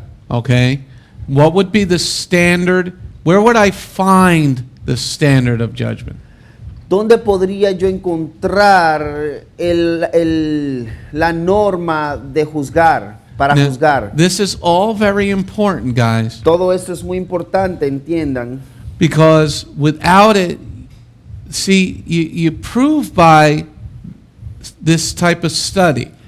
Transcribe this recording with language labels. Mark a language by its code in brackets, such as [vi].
[en] Okay, what would be the standard? Where would I find the standard of judgment? [es] ¿Dónde podría yo encontrar la norma de juzgar, para [en] Now, [es] juzgar? [en] this is all very important, guys, [es] Todo esto es muy importante, entiendan, [en] because without it, see, you prove by this type of study